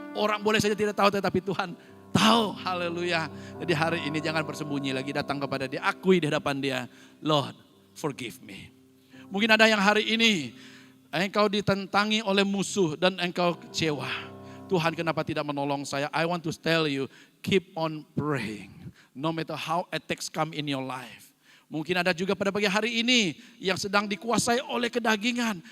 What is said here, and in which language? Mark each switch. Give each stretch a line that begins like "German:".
Indonesian: Orang boleh saja tidak tahu, tetapi Tuhan tahu. Haleluya. Jadi hari ini jangan bersembunyi lagi, datang kepada Dia. Akui di hadapan Dia.
English: Lord, forgive me.
Indonesian: Mungkin ada yang hari ini engkau ditentangi oleh musuh dan engkau kecewa. Tuhan kenapa tidak menolong saya?
English: I want to tell you, keep on praying. No matter how attacks come in your life.
Indonesian: Mungkin ada juga pada pagi hari ini yang sedang dikuasai oleh kedagingan.